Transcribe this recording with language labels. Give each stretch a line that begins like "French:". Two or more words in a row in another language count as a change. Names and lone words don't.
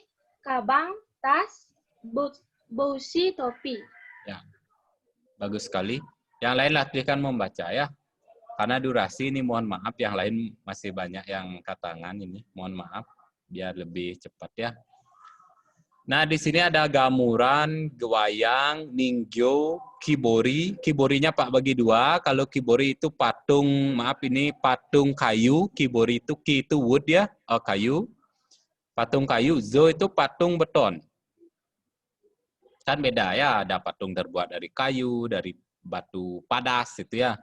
Indonesian: Kabang, tas. Busi, topi. Ya, bagus sekali. Yang lain latihkan membaca ya. Karena durasi ini mohon maaf, yang lain masih banyak yang angkat tangan ini. Mohon maaf, biar lebih cepat ya. Nah, di sini ada gamuran, wayang, ningyo, kibori. Kiborinya Pak bagi dua. Kalau kibori itu patung, maaf ini patung kayu. Kibori itu ki itu wood ya, kayu. Patung kayu, zo itu patung beton. Kan beda ya, ada patung terbuat dari kayu, dari batu padas itu ya.